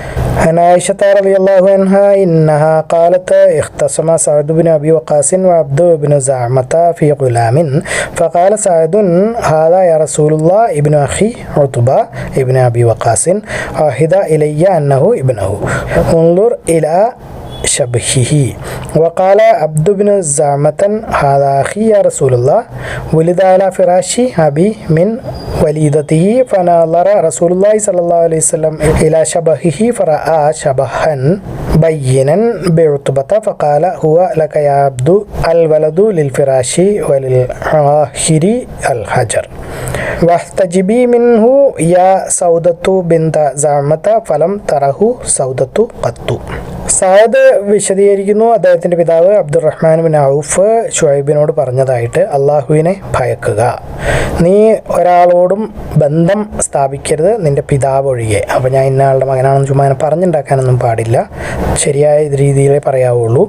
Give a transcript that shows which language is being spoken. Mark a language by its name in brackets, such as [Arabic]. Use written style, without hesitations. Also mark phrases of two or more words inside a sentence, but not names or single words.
[Arabic] عائشة رضي الله عنها أنها قالت اختصم سعد بن أبي وقاص وعبد بن زمعة في غلام فقال سعد هذا يا رسول الله ابن أخي عتبة بن أبي وقاص عهد إلي أنه ابنه انظر إلى شبهه. وقال عبد بن زعمة هذا أخي يا رسول الله ولد على فراش أبي من وليدته فنظر رسول الله صلى الله عليه وسلم إلى شبهه فرأى شبها بينا بعتبة فقال هو لك يا عبد الولد للفراش وللآخر الحجر واحتجبي منه يا سودة بنت زعمة فلم تره سودة قط. [Malayalam] സഅദ് വിശദീകരിക്കുന്നു, അദ്ദേഹത്തിൻ്റെ പിതാവ് അബ്ദുറഹ്മാൻ ബിൻ ഔഫ് ഷുഐബിനോട് പറഞ്ഞതായിട്ട്, അള്ളാഹുവിനെ ഭയക്കുക, നീ ഒരാളോടും ബന്ധം സ്ഥാപിക്കരുത് നിൻ്റെ പിതാവ് ഒഴികെ. അപ്പോൾ ഞാൻ ഇന്നയാളുടെ മകനാണെന്ന് ചുമ്മാ പറഞ്ഞുണ്ടാക്കാനൊന്നും പാടില്ല, ശരിയായ രീതിയിലേ പറയാവുള്ളൂ.